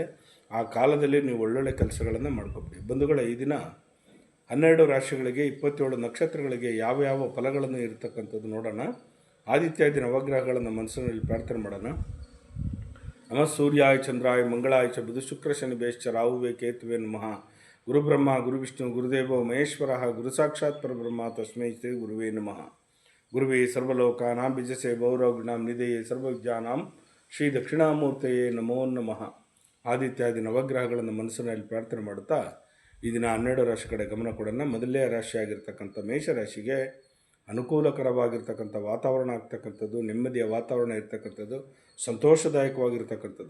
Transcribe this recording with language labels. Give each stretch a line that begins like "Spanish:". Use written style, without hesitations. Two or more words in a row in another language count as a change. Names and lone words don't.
Kannada: ಆ ಕಾಲದಲ್ಲಿ ನೀವು ಒಳ್ಳೊಳ್ಳೆ ಕೆಲಸಗಳನ್ನು ಮಾಡ್ಕೊಬಿಡಿ. ಬಂಧುಗಳೇ, ಈ ದಿನ 12 ರಾಶಿಗಳಿಗೆ 27 ನಕ್ಷತ್ರಗಳಿಗೆ ಯಾವ ಫಲಗಳನ್ನು ಇರತಕ್ಕಂಥದ್ದು ನೋಡೋಣ. ಆದಿತ್ಯಾದಿ ನವಗ್ರಹಗಳನ್ನು ಮನಸ್ಸಿನಲ್ಲಿ ಪ್ರಾರ್ಥನೆ ಮಾಡೋಣ.
Sanskrit: नमः सूर्याय चन्द्राय मङ्गलाय च बुध शुक्र शनि बेश्च राहुवे केतुवे नमः. गुरुब्रह्म गुरुविष्णु गुरुदेव महेश्वर गुरु साक्षात् परब्रह्म तस्मै श्री गुरुवे नमः. गुरुवे सर्वलोकानां बिजसे भौरगुणां निधये सर्वविद्यानां श्री दक्षिणामूर्तिये नमो नमः.
Kannada: ಆದಿತ್ಯಾದಿ ನವಗ್ರಹಗಳನ್ನು ಮನಸ್ಸಿನಲ್ಲಿ ಪ್ರಾರ್ಥನೆ ಮಾಡುತ್ತಾ ಈ ದಿನ 12 ರಾಶಿ ಕಡೆ ಗಮನ ಕೊಡೋಣ. ಮೊದಲನೇ ರಾಶಿಯಾಗಿರ್ತಕ್ಕಂಥ ಮೇಷರಾಶಿಗೆ ಅನುಕೂಲಕರವಾಗಿರ್ತಕ್ಕಂಥ ವಾತಾವರಣ ಆಗ್ತಕ್ಕಂಥದ್ದು, ನೆಮ್ಮದಿಯ ವಾತಾವರಣ ಇರ್ತಕ್ಕಂಥದ್ದು, ಸಂತೋಷದಾಯಕವಾಗಿರ್ತಕ್ಕಂಥದ್ದು.